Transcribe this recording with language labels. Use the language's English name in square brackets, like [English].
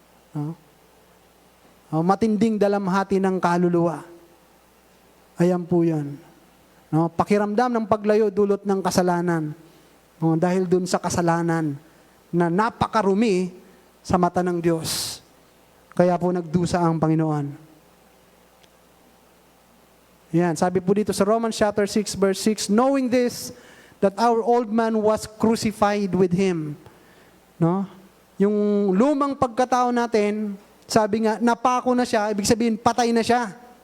[Filipino] No? Matinding dalamhati ng kaluluwa. Ayan po yan. No? Pakiramdam ng paglayo dulot ng kasalanan. No? Dahil dun sa kasalanan na napakarumi sa mata ng Diyos. Kaya po nagdusa ang Panginoon. Yan, sabi po dito sa [English] Romans chapter 6 verse 6, knowing this, that our old man was crucified with Him. [Filipino] No? Yung lumang pagkatao natin, sabi nga, napako na siya, ibig sabihin, patay na siya.